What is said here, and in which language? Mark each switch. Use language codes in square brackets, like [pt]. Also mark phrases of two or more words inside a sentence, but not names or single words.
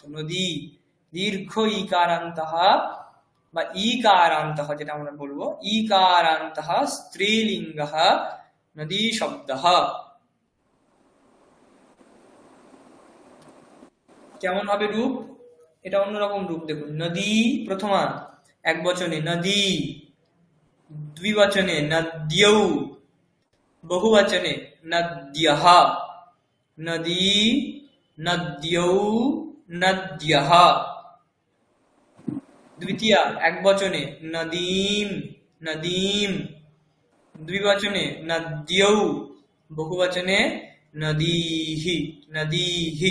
[bn] নদী দীর্ঘ ইকারান্ত বা ইকারান্ত, যেটা আমরা বলবো ইকারান্ত স্ত্রীলিঙ্গ নদী শব্দ। কেমন হবে রূপ? এটা অন্যরকম রূপ দেখুন। নদী প্রথমা এক বচনে নদী, দ্বিবচনে নদ্যৌ, বহুবচনে নদ্যঃ। [sa] নদী, নদ্যৌ, নদ্যঃ। [bn] দ্বিতীয়া এক বচনে নদীম, নদীম, দ্বিবচনে নদ্যৌ, বহুবচনে নদীহি, নদীহি।